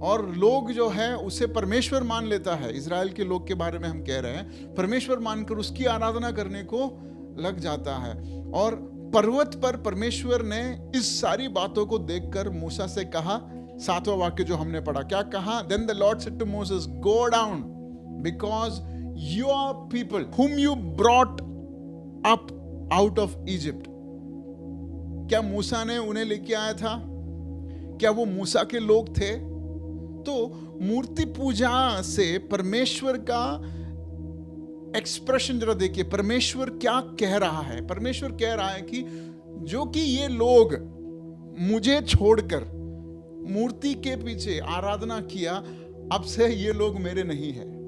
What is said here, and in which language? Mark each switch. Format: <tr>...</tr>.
<hi>और लोग जो है उसे परमेश्वर मान लेता है। इज़राइल के लोग के बारे में हम कह रहे हैं, परमेश्वर मानकर उसकी आराधना करने को लग जाता है। और पर्वत पर परमेश्वर ने इस सारी बातों को देखकर मूसा से कहा, 7वां वाक्य जो हमने पढ़ा, क्या कहा?</hi> <en>Then the Lord said to Moses, go down, because your people whom you brought up out of Egypt.</en> <hi>क्या मूसा ने उन्हें लेके आया था? क्या वो मूसा के लोग थे? तो मूर्ति पूजा से परमेश्वर का एक्सप्रेशन जरा देखिए, परमेश्वर क्या कह रहा है। परमेश्वर कह रहा है कि जो कि ये लोग मुझे छोड़कर मूर्ति के पीछे आराधना किया, अब से ये लोग मेरे नहीं है।</hi>